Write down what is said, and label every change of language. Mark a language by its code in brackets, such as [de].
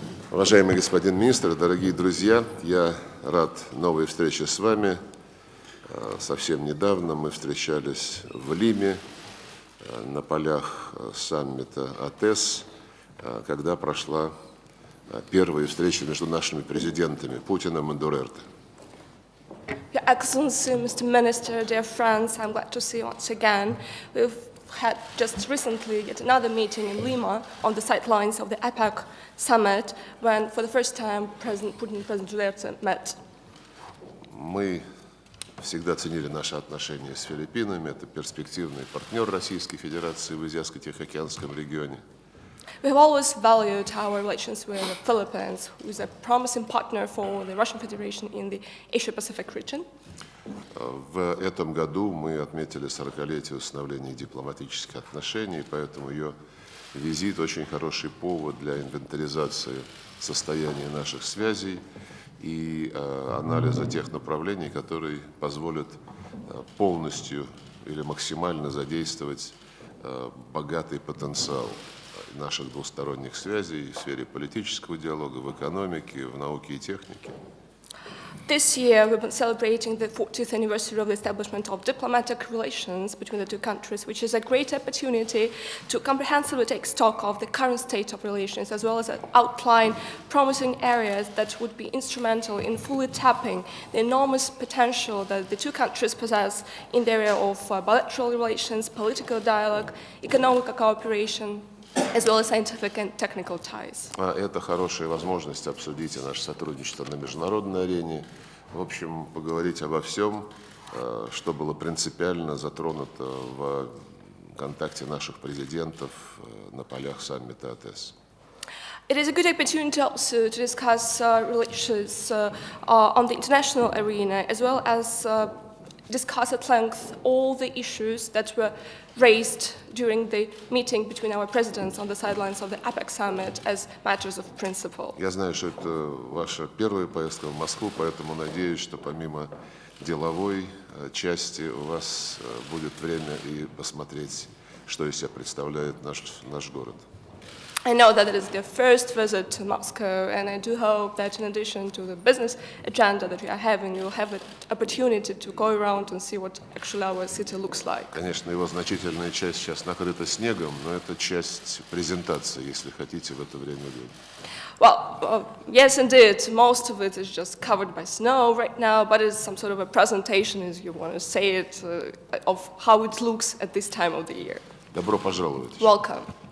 [ru] Уважаемый господин министр, дорогие друзья, я рад новой встрече с вами. Совсем недавно мы встречались в Лиме на полях саммита АТЭС, когда прошла первая встреча между нашими президентами Путиным и Дутерте. [en] Your Excellency, Mr. Minister, dear friends, I'm glad to see you once again. We've had just recently yet another meeting in Lima on the sidelines of the APEC summit, when for the first time President Putin and President Duterte met. [ru] Мы всегда ценили наши отношения с Филиппинами. Это перспективный партнер Российской Федерации в Азиатско-Тихоокеанском регионе. [en] We have always valued our relations with the Philippines, who is a promising partner for the Russian Federation in the Asia-Pacific region. [ru] В этом году мы отметили 40-летие установления дипломатических отношений, поэтому ее визит очень хороший повод для инвентаризации состояния наших связей и анализа тех направлений, которые позволят полностью или максимально задействовать богатый потенциал наших двусторонних связей в сфере политического диалога, в экономике, в науке и технике. [en] This year, we've been celebrating the 40th anniversary of the establishment of diplomatic relations between the two countries, which is a great opportunity to comprehensively take stock of the current state of relations, as well as outline promising areas that would be instrumental in fully tapping the enormous potential that the two countries possess in the area of bilateral relations, political dialogue, economic cooperation, as well as scientific and technical ties. [ru] Это хорошая возможность обсудить и наше сотрудничество на международной арене. В общем, поговорить обо всем, что было принципиально затронуто в контакте наших президентов на полях саммита АТЭС. [en] It is a good opportunity also to discuss relations on the international arena, as well as discuss at length all the issues that were raised during the meeting between our presidents on the sidelines of the APEC summit as matters of principle. [ru] Я знаю, что это ваша первая поездка в Москву, поэтому надеюсь, что помимо деловой части у вас будет время и посмотреть, что из себя представляет наш город. [en] I know that it is their first visit to Moscow, and I do hope that in addition to the business agenda that we are having, you will have an opportunity to go around and see what actually our city looks like. [ru] Конечно, его значительная часть сейчас накрыта снегом, но это часть презентации, если хотите, в это время года. [en] Well, yes, indeed, most of it is just covered by snow right now, but it's some sort of a presentation, as you want to say it, of how it looks at this time of the year. [ru] Добро пожаловать. [en] Welcome.